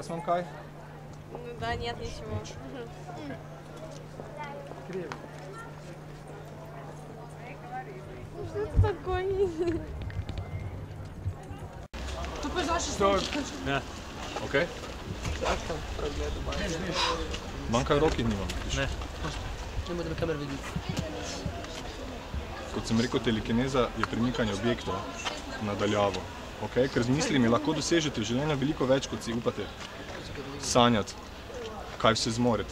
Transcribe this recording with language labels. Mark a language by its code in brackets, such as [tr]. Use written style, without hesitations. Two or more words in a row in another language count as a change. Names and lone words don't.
[sl] kaj? [ru] Ну да, нет ничего. Что это такое? Тут познаешь, что... [sl] Ja, okej. Manjka roki nimam. Ne. Ne bodo kamer videli. Kot sem rekel, telekineza je premikanje objektov nadaljavo. Okay? Ker z mislimi lahko dosežete v življenju veliko več, kot si upate sanjati, kaj vse zmorete.